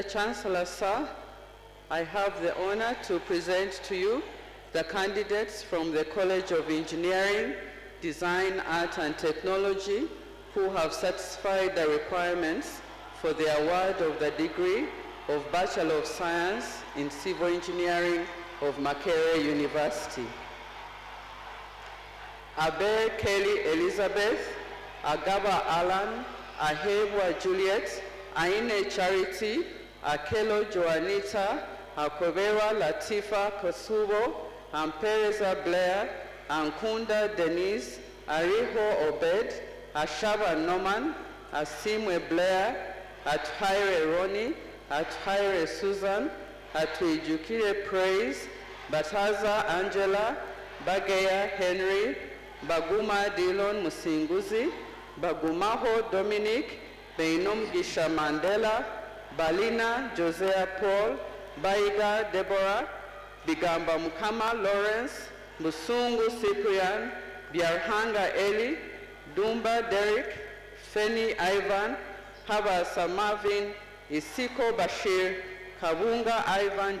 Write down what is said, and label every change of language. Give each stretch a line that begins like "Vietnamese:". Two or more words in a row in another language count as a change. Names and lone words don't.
English: Chancellor, sir, I have the honor to present to you the candidates from the College of Engineering, Design, Art and Technology who have satisfied the requirements for the award of the degree of Bachelor of Science in Civil Engineering of Makerere University. Abe Kelly Elizabeth, Agaba Alan, Ahebwa Juliet, Aine Charity, Akelo Joanita, Akobera Latifa Kosubo, Ampereza Blair, Ankunda Denise, Ariho Obed, Ashaba Norman, Asimwe Blair, Athaire Roni, Athaire Susan, Atuijukire Praise, Bataza Angela, Bagaya Henry, Baguma Dillon Musinguzi, Bagumaho Dominic, Beinom Gisha Mandela, Balina Josea Paul, Baiga Deborah, Bigamba Mukama Lawrence, Musungu Cyprian, Biarhanga Eli, Dumba Derek, Feni Ivan, Habasa Marvin, Isiko Bashir, Kabunga Ivan